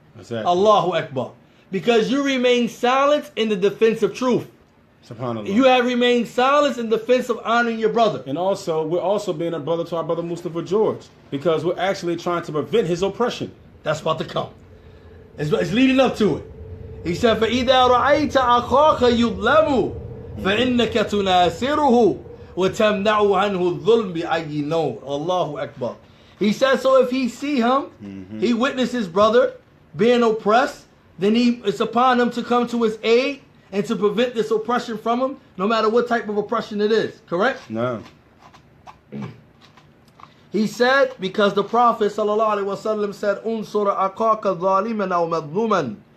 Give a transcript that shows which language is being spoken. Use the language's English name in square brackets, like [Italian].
[English] Exactly. Allahu Akbar. Because you remain silent in the defense of truth. SubhanAllah. You have remained silent in defense of honoring your brother. And also, we're also being a brother to our brother Mustafa George, because we're actually trying to prevent his oppression. That's about to come. It's leading up to it. He said, [Arabic] فَإِذَا رَأَيْتَ أَخَاكَ يُظْلَمُ فَإِنَّكَ تُنَاصِرُهُ وَتَمْنَعُ عَنْهُ الظُّلْمِ بِأَيِّ نَوْرٍ. [English] Allahu Akbar. He said, so if he see him, he witness his brother being oppressed, then it's upon him to come to his aid and to prevent this oppression from him, no matter what type of oppression it is. Correct? No. He said, because the Prophet ﷺ said, [Arabic] "Unsur akaka zaliman aw madluman."